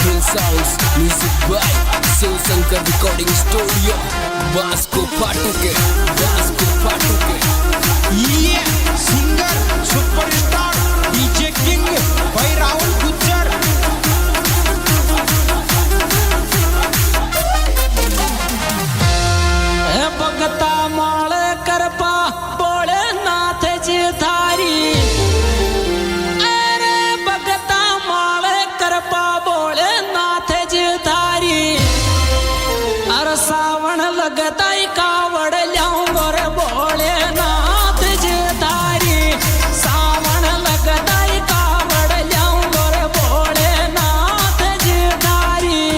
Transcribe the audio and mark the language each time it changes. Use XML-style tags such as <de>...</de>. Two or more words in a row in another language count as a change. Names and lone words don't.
<en>Sounds, music by Shiv Shankar Recording Studio. Vasco Patuke, Vasco Patuke. Yeah, singer, superstar, DJ King by Rahul Gujjar.</en> <bgc>भगता माल करपा बोले नाथ जी थारी अरे भगता माल करपा बोले नाथ जी थारी अरे सावन लगता ही कावड़ ल्याऊं गोरे बोले नाथ जी थारी सावन लगता ही कावड़ ल्याऊं गोरे बोले नाथ जी थारी</bgc>